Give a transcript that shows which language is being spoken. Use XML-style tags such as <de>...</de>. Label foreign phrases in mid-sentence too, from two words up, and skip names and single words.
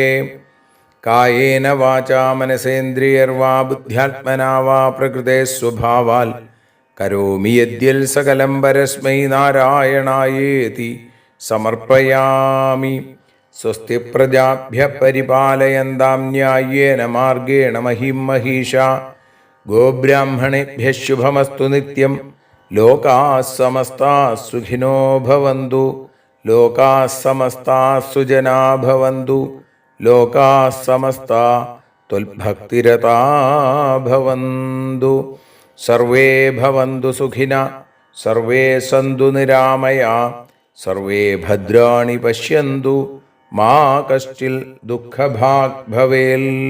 <sa>കായേന വാചാ മനസേന്ദ്രിയർവാ ബുദ്ധ്യാത്മനാ വാ പ്രകൃതേ സ്വഭാവാൽ കരോമി യദ്യൽ സകലം പരസ്മൈ നാരായണായേതി സമർപ്പയാമി. സ്വസ്തി പ്രജാഭ്യ പരിപാലയന്താം ന്യായേന മാർഗേണ മഹിം മഹീഷാ. ഗോബ്രാഹ്മണേഭ്യ ശുഭമസ്തു നിത്യം. ലോകാഃ സമസ്താഃ സുഖിനോ ഭവന്തു. ലോകാഃ സമസ്താഃ സുജനാ ഭവന്തു. ലോകാഃ സമസ്താഃ ത്വൽഭക്തിരതാ ഭവന്തു. സർവേ ഭവന്തു സുഖിനഃ. സർവേ സന്തു നിരാമയാഃ. സർവേ ഭദ്രാണി പശ്യന്തു. മാ കശ്ചിൽ ദുഃഖഭാഗ് ഭവേൽ.</sa>